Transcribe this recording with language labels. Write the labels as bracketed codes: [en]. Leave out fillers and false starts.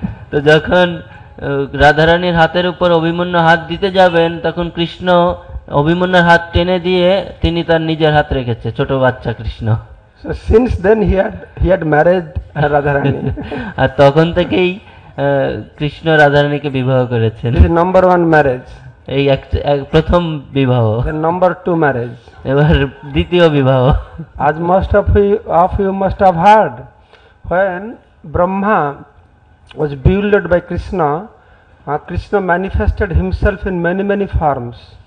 [bn] তো যখন রাধারানীর হাতের উপর অভিমন্যু হাত দিতে যাবেন তখন কৃষ্ণ অভিমন্যুর হাত টেনে দিয়ে তিনি তার নিজের হাত রেখেছে, ছোট বাচ্চা Krishna. [en] So since then he had married Radharani. [bn] আর তখন থেকেই কৃষ্ণ রাধারানীকে বিবাহ করেছেন। [en] This is number one marriage. [bn] এই প্রথম বিবাহ। [en] Then number two marriage. [bn] এবার দ্বিতীয় বিবাহ। [en] As most of you must have heard, when Brahma was bewildered by Krishna, Krishna manifested himself in many forms.